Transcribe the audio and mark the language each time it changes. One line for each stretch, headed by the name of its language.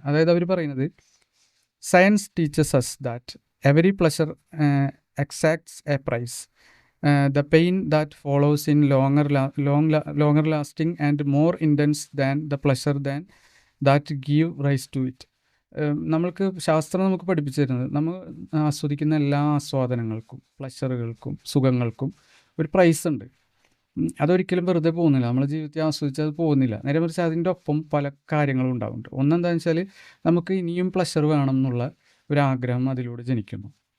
Malayalam: അതായത് അവർ പറയുന്നത്,
English: Science teaches us that every pleasure exacts a price. The pain that follows in longer lasting and more intense than the pleasure that give rise to it.
Malayalam: നമ്മൾക്ക് ശാസ്ത്രം നമുക്ക് പഠിപ്പിച്ചു തരുന്നത്, നമ്മൾ ആസ്വദിക്കുന്ന എല്ലാ ആസ്വാദനങ്ങൾക്കും പ്ലഷറുകൾക്കും സുഖങ്ങൾക്കും ഒരു പ്രൈസ് ഉണ്ട്. അതൊരിക്കലും വെറുതെ പോകുന്നില്ല, നമ്മുടെ ജീവിതത്തിൽ ആസ്വദിച്ചത് പോകുന്നില്ല. നേരെ മറിച്ച് അതിൻ്റെ ഒപ്പം പല കാര്യങ്ങളും ഉണ്ടാവുന്നുണ്ട്. ഒന്നെന്താണെന്ന് വെച്ചാൽ നമുക്ക് ഇനിയും പ്ലഷർ വേണം എന്നുള്ള ഒരു ആഗ്രഹം അതിലൂടെ ജനിക്കുന്നു.